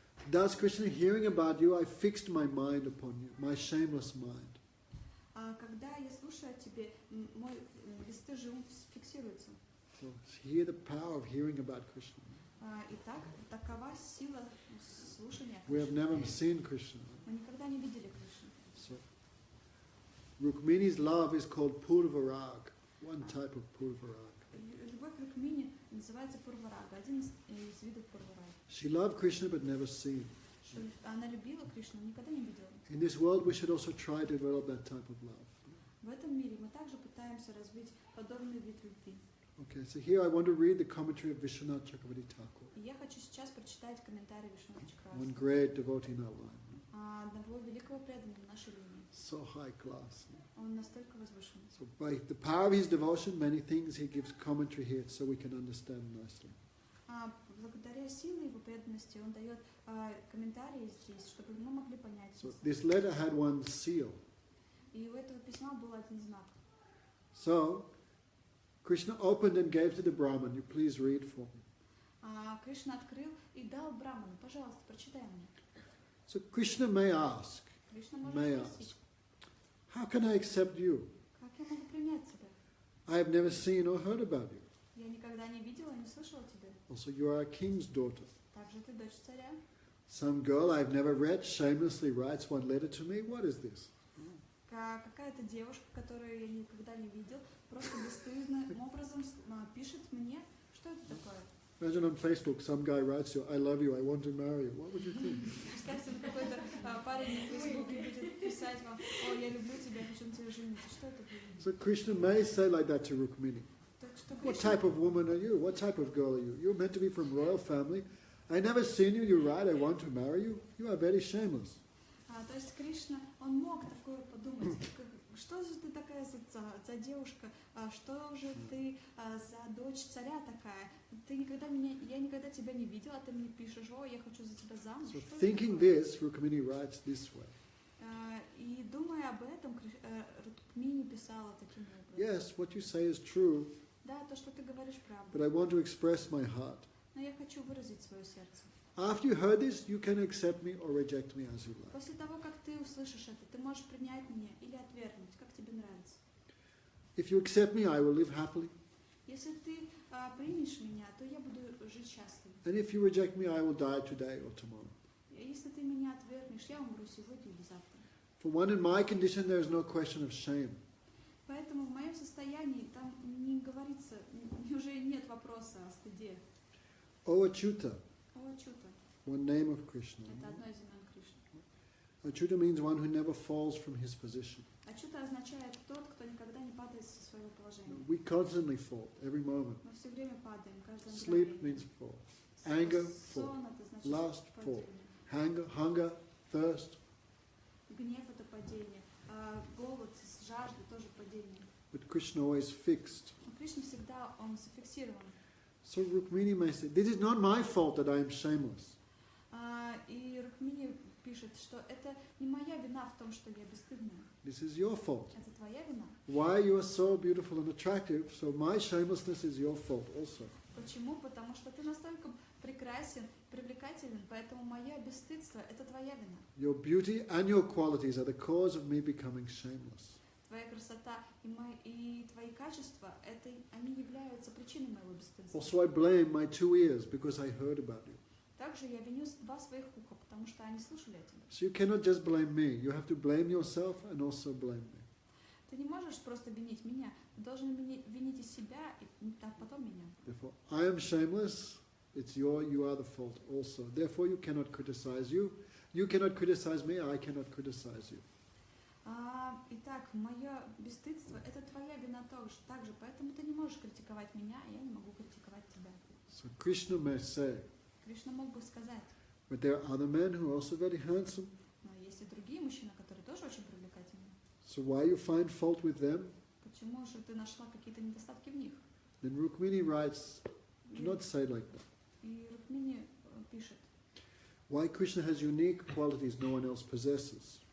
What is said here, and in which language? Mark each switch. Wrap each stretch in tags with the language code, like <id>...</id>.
<en>Thus, Krishna, hearing about you, I fixed my mind upon you, my shameless mind.</en> <ru>Когда я слушаю о тебе, мой бесстыжий ум фиксируется.</ru> <en>So hear the power of hearing about Krishna.</en> <ru>Итак, такова сила слушания</ru> <en>We have</en> <ru>Кришны.</ru> <en>never seen Krishna.</en> <ru>Мы никогда не видели Кришну.</ru> <en>So Rukmini's love is called Purvarag, one type of Purvarag.</en> <ru>Любовь Рукмини называется Пурварага, один из видов Пурварага.</ru> <en>She loved Krishna but never seen.</en> <ru>Она любила Кришну, никогда не видела.</ru> <en>In this world, we should also try to develop that type of love.</en> <ru>В этом мире мы также пытаемся развить подобный вид любви.</ru> <en>Okay, so here I want to read the commentary of Vishwanath Chakravarti Thakur,</en> <ru>И я хочу сейчас прочитать комментарий Вишваната</ru> <en>one great devotee in our line.</en> <ru>одного великого преданного нашей линии.</ru> <en>So high class.</en> <ru>Он настолько возвышен.</ru> <en>So by the power of his devotion, many things he gives commentary here so we can understand nicely.</en> <ru>Благодаря силе его преданности он дает комментарии здесь, чтобы мы могли понять.</ru> <en>So this letter had one seal.</en> <ru>И у этого письма был один знак.</ru> <en>So Krishna opened and gave to the Brahman. You please read for me.</en> <ru>Кришна открыл и дал Браману. Пожалуйста, прочитай мне.</ru> <en>So Krishna may ask,</en> <ru>Кришна</ru> <en>may</en> <ru>может</ru> <en>ask,</en> <ru>спросить,</ru> <en>how can I accept you?</en> <ru>как я могу принять тебя?</ru> <en>I have never seen or heard about you.</en> <ru>Я никогда не видела, не слышала тебя.</ru> <en>Also, you are a king's daughter.</en> <ru>Также ты дочь царя.</ru> <en>Some girl I've never read shamelessly writes one letter to me. What is this?</en> <ru>Какая-то девушка, которую я никогда не видел, просто бесстыдным образом пишет мне. Что это такое?</ru> <en>Imagine on Facebook, some guy writes you, I love you, I want to marry you. What would you think?</en> <ru>Представьте, какой-то парень на Фейсбуке будет писать вам: «О, я люблю тебя, хочу на тебя жениться». Что это будет?</ru> <en>So Krishna may say like that to Rukmini.</en> <ru>Так что</ru> <en>What type of woman are you? What type of girl are you? You're meant to be from royal family, I never seen you, you write, I want to marry you. You are very shameless.</en> <ru>То есть Кришна, он мог такое подумать, что же ты такая за девушка, что же ты за дочь царя такая, я никогда тебя не видела, ты мне пишешь, о, я хочу за тебя замуж.</ru> <en>So thinking this, Rukmini writes this way.</en> <ru>И думая об этом, Рукмини писала таким образом.</ru> <en>Yes, what you say is true,</en> <ru>Да, то, что ты говоришь, правда.</ru> <en>but I want to express my heart.</en> <ru>Но я хочу выразить свое сердце.</ru> <en>After you heard this, you can accept me or reject me as you like.</en> <ru>После того, как ты услышишь это, ты можешь принять меня или отвергнуть, как тебе нравится.</ru> <en>If you accept me, I will live happily.</en> <ru>Если ты примешь меня, то я буду жить счастливо.</ru> <en>And if you reject me, I will die today or tomorrow.</en> <ru>Если ты меня отвергнешь, я умру сегодня или завтра.</ru> <en>For one in my condition, there is no question of shame.</en> <ru>Поэтому в моем состоянии там не говорится, уже нет вопроса о стыде.</ru> <en>O Achyuta,</en> <ru>О, чута.</ru> <en>one name of Krishna.</en> <ru>Это одно из имен Кришны.</ru> <en>Achyuta means one who never falls from his position.</en> <ru>А чута означает тот, кто никогда не падает со своего положения.</ru> <en>We constantly fall, every moment.</en> <ru>Мы все время падаем, каждое</ru> <en>Sleep</en> <ru>мгновение.</ru> <en>means fall. Anger, fall.</en> <ru>Сон это значит</ru> <en>Lust, fall.</en> <ru>падение.</ru> <en>Hunger, thirst.</en> <ru>Гнев это падение. Голод, жажда тоже падение.</ru> <en>But Krishna always fixed.</en> <ru>Но Кришна всегда, он зафиксирован.</ru> <en>So Rukmini may say, this is not my fault that I am shameless.</en> <ru>И Рукмини пишет, что это не моя вина в том, что я бесстыдная.</ru> <en>This is your fault.</en> <ru>Это твоя вина.</ru> <en>Why you are so beautiful and attractive, so my shamelessness is your fault also.</en> <ru>Почему? Потому что ты настолько прекрасен, привлекателен, поэтому мое бесстыдство – это твоя вина.</ru> <en>Your beauty and your qualities are the cause of me becoming shameless.</en> <ru>Твоя красота и твои качества – они являются причиной моего бесстыдства.</ru> <en>Also I blame my 2 ears because I heard about you.</en> <ru>Также я виню 2 своих уха, потому что они слушали о тебе.</ru> <en>So you cannot just blame me. You have to blame yourself and also blame me.</en> <ru>Ты не можешь просто винить меня, ты должен винить и себя, и потом меня.</ru> <en>Therefore, I am shameless. You are the fault also. Therefore, you cannot criticize you. You cannot criticize me. I cannot criticize you.</en> <ru>Итак, мое бесстыдство – это твоя вина также, поэтому ты не можешь критиковать меня, а я не могу критиковать тебя.</ru> <en>So Krishna may say,</en> <ru>Кришна мог бы сказать,</ru> <en>but there are other men who are also very handsome.</en> <ru>но есть и другие мужчины, которые тоже очень привлекательны.</ru> <en>So why you find fault with them?</en> <ru>Почему же ты нашла какие-то недостатки в них?</ru> <en>Then Rukmini writes, do not say like that.</en> <ru>И Рукмини пишет,</ru> <en>Why Krishna has unique qualities no one else possesses.</en>